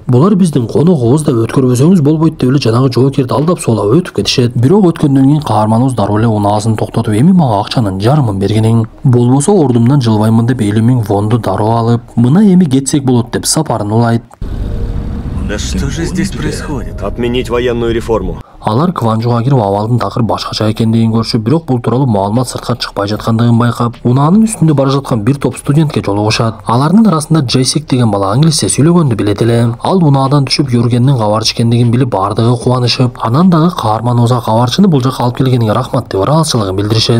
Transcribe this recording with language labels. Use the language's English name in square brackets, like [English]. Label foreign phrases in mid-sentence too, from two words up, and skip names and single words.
[Kyrgyz] Булар биздин коногубуз да, өткөрбөсөңүз болбойт деп эле жанагы жооп жоокерди алдап соолап өтүп кетишет. Бирок өткөндөн кийин каарманыбыз дароо эле унаасын токтотуп, эми мага акчанын жарымын бергиниң. Болбосо ордумдан жылбаймын деп 50 000 вонду дароо алып, мына эми кетсек болот деп сапарын улайт. [Russian] Да что же здесь происходит? Отменить военную реформу. [Kyrgyz] Алар Кванжуга кирип абалдын такыр башкача экендигин көрүшүп, бирок бул тууралуу маалымат сыртка чыкпай жаткандыгын байкап, унаанын үстүндө бара жаткан бир топ студентке жолугушат. Алардын арасында Джессик деген бала англисче сүйлөгөндү билет эле. Ал унаадан түшүп Юргендин кабарчы экендигин билип бардыгы кубанышып, анан дагы каарманыбызга кабарчыны бул жака алып келгениңе рахмат деп ыраазычылыгын билдиришет.